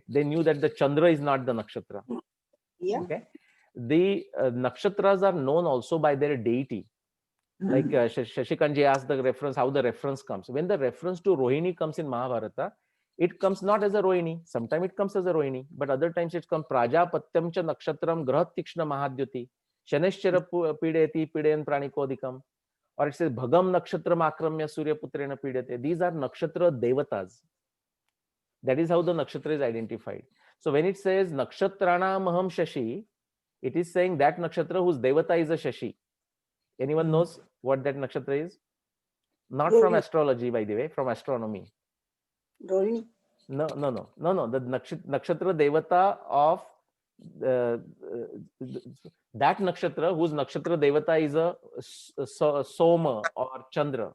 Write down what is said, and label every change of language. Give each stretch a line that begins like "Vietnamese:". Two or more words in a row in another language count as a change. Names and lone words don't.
English: They knew that the Chandra is not the nakshatra. Yeah. Okay, the nakshatras are known also by their deity. Like Shashikanji asked the reference, how the reference comes. When the reference to Rohini comes in Mahabharata, it comes not as a Rohini. Sometimes it comes as a Rohini, but other times it comes
Sanskrit: Prajapatyam cha nakshatram grahat tikshna mahadyuti Shaneshchara pideti pidayan pranikodikam,
English: or it says
Sanskrit: Bhagam nakshatram akramya suryaputrena pidate.
English: These are
Sanskrit: nakshatra devatas.
English: That is how the nakshatra is identified. So when it says
Sanskrit: nakshatrana maham shashi,
English: it is saying that nakshatra whose devata is a shashi. Anyone knows what that nakshatra is? Not from astrology, by the way, from astronomy. Rohini. No. The
Sanskrit: nakshatra devata
English: of that nakshatra whose
Sanskrit: nakshatra devata
English: is a Soma or Chandra.